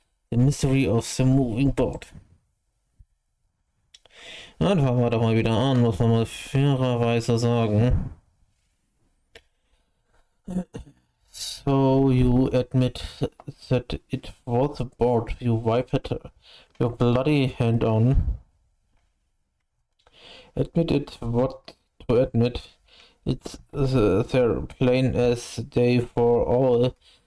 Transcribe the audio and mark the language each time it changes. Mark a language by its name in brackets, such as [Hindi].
[English] The mystery of the moving board. [German] Dann fangen wir doch mal wieder an, muss man mal fairerweise sagen. [English] So you admit that it was a board you wiped your bloody hand on. Admit it, what to admit. It's there plain as day for all.